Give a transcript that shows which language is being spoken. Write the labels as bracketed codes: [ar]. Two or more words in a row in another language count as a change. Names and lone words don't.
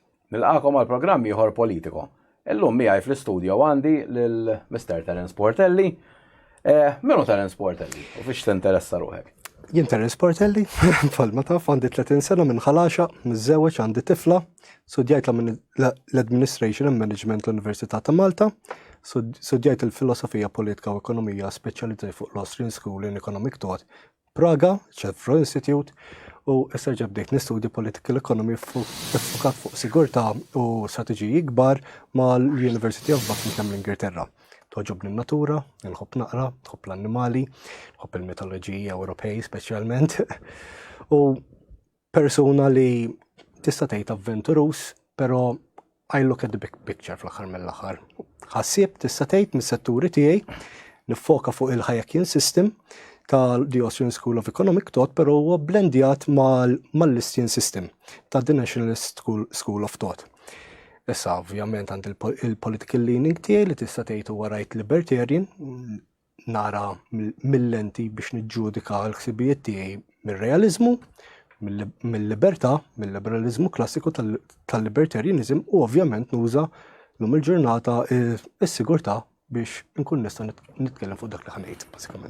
[mt] Nilqakom għal programm ieħor politiko. Illum miegħi fl-istudio għandi lil Mr. Terence Portelli. Minu Terence Portelli? U fiex tinteressa ruħek? Jien Terence Portelli, palma taf, għandi 30 sena minn ħalaxa, miż-żewġ għandi tifla, studjajt l- [en] Administration and Management [mt] l-Università ta' Malta, studjajt il-Filosofija Politika u Ekonomija speċjalizzaj fuq l- [en] Austrian School in Economic Thought, [mt] Praga, Cefro Institute, u issa bdejt nistudja [en] Political Economy [mt] fuq sigurtà u strateġiji kbar mal-University of Buckingham l-Ingilterra. Toġobni n-natura, nħobb naqra, nħobb l-annimali, nħobb il-mitoloġija Ewropej speċjalment. U persuna li tista' tgħid avventurus, però [en] I look at the big picture [mt] fl-aħħar mill-aħħar. Ħassieb tista' tgħid mis-setturi tiegħi niffoka fuq il- [en] Hayek System [mt] ta' [en] Austrian School of Economic Thought, [mt] però huwa blendjat mal- [en] Listian System [mt] ta' [en] The Nationalist School of Thought. [mt] Issa, ovvjament, għand il- [en] political leaning [mt] tiegħi li tista' tgħid huwa [en] right libertarian, [mt] nara mill-lenti biex niġġudika l-ħsibijiet tiegħi mir-realizmu, mill-libertà, mill-liberalizmu klassiku tal-libertarianism u ovvjament nuża lum il-ġurnata is-sigurtà biex nkun nista' nitkellem fuq dak li ħanejt, basikament.